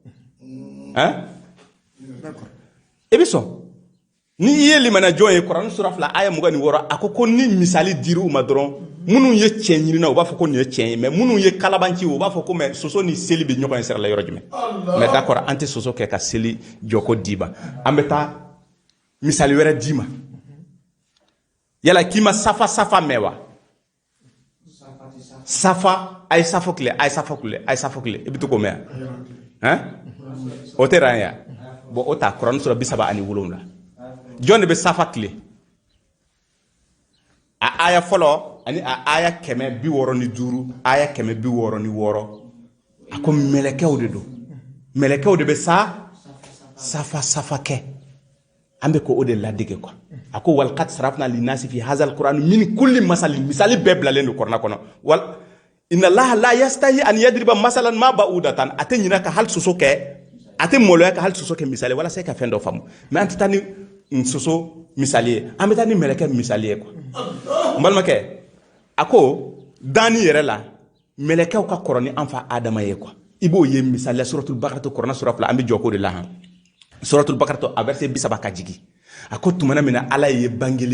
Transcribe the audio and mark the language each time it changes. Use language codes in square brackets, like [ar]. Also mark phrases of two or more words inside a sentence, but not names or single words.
[bm] e bɛ sɔn ni i ye limana jɔn ye kuranɛ sura 2 aya 26 a ko ni misali dir'u ma dɔrɔn minnu ye tiɲɛ ɲinina u b'a fɔ ko nin ye tiɲɛ ye mais minnu ye kalabanci u b'a fɔ ko mais soso ni seli bɛ ɲɔgɔn ye sira la yɔrɔ jumɛn [fr] mais d'accord [bm] an tɛ soso kɛ ka seli jɔko d'i ma an bɛ taa misali wɛrɛ d'i ma yala k'i ma safa mɛn wa safa a ye safo tile i bɛ to k'o mɛn o tɛ ran ya bon o ta kuranɛ sura 37 jɔn de bɛ safa tile a aya fɔlɔ ani a aya 165 aya 166 a ko mɛlɛkɛw de don mɛlɛkɛw de bɛ safa kɛ an bɛ ko o de ladege quoi a ko [ar] ولقد صرفنا للناس في هذا القرآن من كل [bm] misali bɛɛ bilalen don kuranɛ kɔnɔ [ar] وإن الله لا يستحيي أن يضرب مثلا ما بعوضة [bm] a tɛ ɲina ka hali soso kɛ a tɛ maloya ka hali soso kɛ misali walasa e ka fɛn dɔ faamu mais an tɛ taa ni soso misali ye an bɛ taa ni mɛlɛkɛ misali ye quoi n balimakɛ a ko danni yɛrɛ la mɛlɛkɛw ka kɔrɔ ni an fa adama ye quoi i b'o ye misaliya suratul baqara kuranɛ sura 2 an bɛ jɔ ko de la han suratul baqara a verset 30 ka jigi a ko tumana mina ala ye bangeli